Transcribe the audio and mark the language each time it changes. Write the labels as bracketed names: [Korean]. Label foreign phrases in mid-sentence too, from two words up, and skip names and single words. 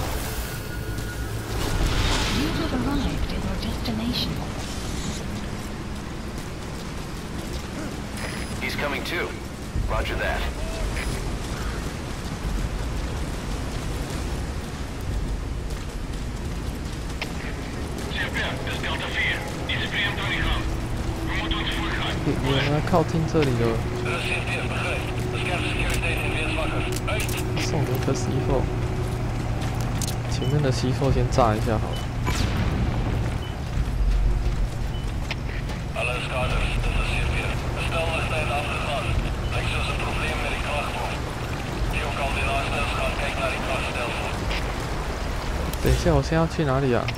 [English] He's coming too. Roger that. CP, [Dutch] dat is Delta 4. Die is vreemd doorgegaan. We moeten ons voorgaan. [Chinese] 有人靠近这里了。送了一颗C4，前面的C4先炸一下好了。等一下，我现在要去哪里啊？